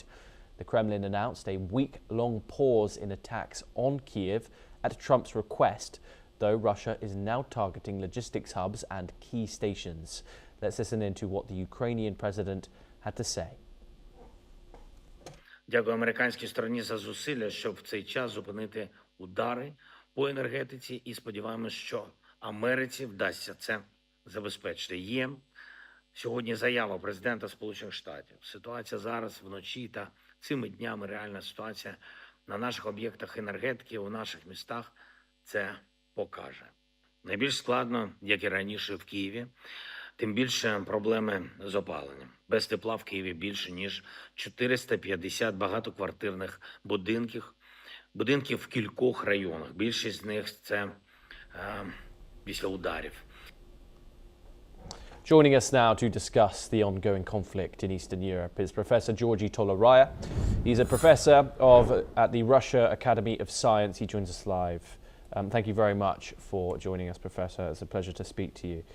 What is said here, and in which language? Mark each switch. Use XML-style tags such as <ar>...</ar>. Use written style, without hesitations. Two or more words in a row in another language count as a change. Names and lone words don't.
<en>The Kremlin announced a week-long pause in attacks on Kyiv at Trump's request, though Russia is now targeting logistics hubs and key stations. Let's listen into what the Ukrainian president had to say.</en> <uk>Дякую американській стороні за зусилля, щоб в цей час зупинити удари по енергетиці, і сподіваємось, що Америці вдасться це забезпечити. Є сьогодні заява президента Сполучених Штатів. Ситуація зараз вночі та цими днями, реальна ситуація на наших об'єктах енергетики, у наших містах це покаже. Найбільш складно, як і раніше в Києві, тим більше проблеми з опаленням. Без тепла в Києві більше, ніж 450 багатоквартирних будинків в кількох районах. Більшість з них – це після ударів.</uk> <en>Joining us now to discuss the ongoing conflict in Eastern Europe is Professor Georgi Tolaraya. He's a professor at the Russia Academy of Science. He joins us live. Thank you very much for joining us, Professor. It's a pleasure to speak to you.</en>